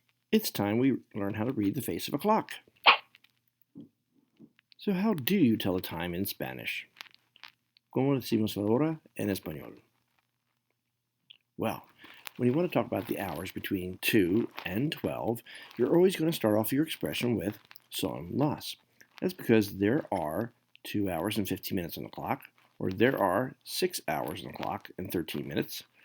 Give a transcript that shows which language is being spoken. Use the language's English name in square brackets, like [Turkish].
[English] It's time we learn how to read the face of a clock. So how do you tell the time in Spanish? [Spanish] ¿Cómo decimos la hora en español? [English] Well, when you want to talk about the hours between 2 and 12, you're always going to start off your expression with son las. That's because there are 2 hours and 15 minutes on the clock, or there are 6 hours on the clock and 13 minutes.